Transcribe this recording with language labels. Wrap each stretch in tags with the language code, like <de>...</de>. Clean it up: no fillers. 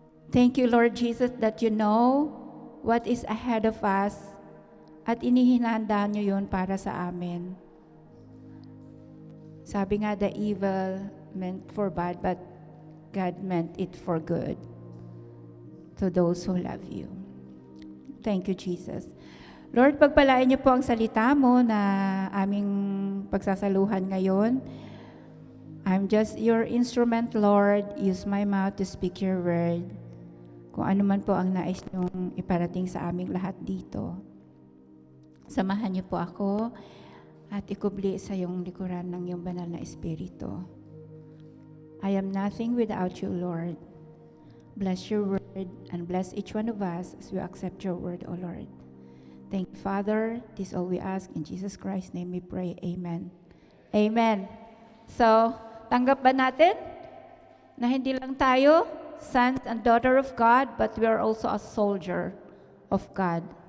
<en>Thank you, Lord Jesus, that you know what is ahead of us at inihinanda nyo yun para sa amin. Sabi nga, the evil meant for bad, but God meant it for good to those who love you. Thank you, Jesus.</en> <tl>Lord, pagpalain niyo po ang salita mo na aming pagsasaluhan ngayon.</tl> <en>I'm just your instrument, Lord. Use my mouth to speak your word.</en> <tl>Kung ano man po ang nais niyong iparating sa aming lahat dito. Samahan niyo po ako at ikubli sa iyong likuran ng iyong banal na Espiritu.</tl> <en>I am nothing without you, Lord. Bless your word and bless each one of us as we accept your word, O Lord. Thank you, Father. This all we ask in Jesus Christ's name we pray. Amen. Amen. So, tanggap ba natin na hindi lang tayo sons and daughter of God, but we are also a soldier of God.</en>